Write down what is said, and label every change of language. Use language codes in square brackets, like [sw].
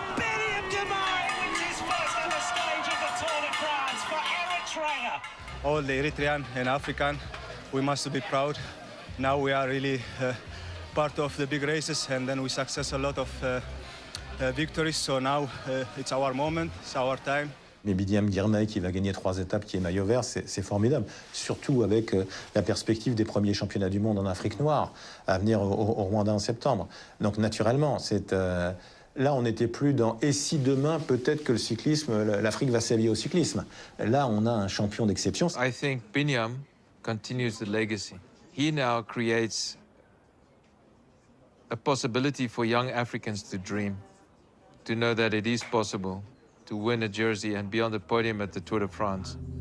[en] Biniam Girmay wins his first ever stage of the Tour de France for Eritrea. All the Eritrean and African, we must be proud. Now we are really part of the big races, and then we success a lot of victories. So now it's our moment, it's our time. [fr] Mais Biniam Girmay qui va gagner 3 étapes, qui est maillot vert, c'est formidable. Surtout avec la perspective des premiers championnats du monde en Afrique noire à venir au Rwanda en septembre. Donc naturellement, c'est... Là, on n'était plus dans « et si demain, peut-être que le cyclisme, l'Afrique va s'allier au cyclisme ». Là, on a un champion d'exception. [en] I think Biniam continues the legacy. He now creates a possibility for young Africans to dream, to know that it is possible to win a jersey and be on the podium at the Tour de France.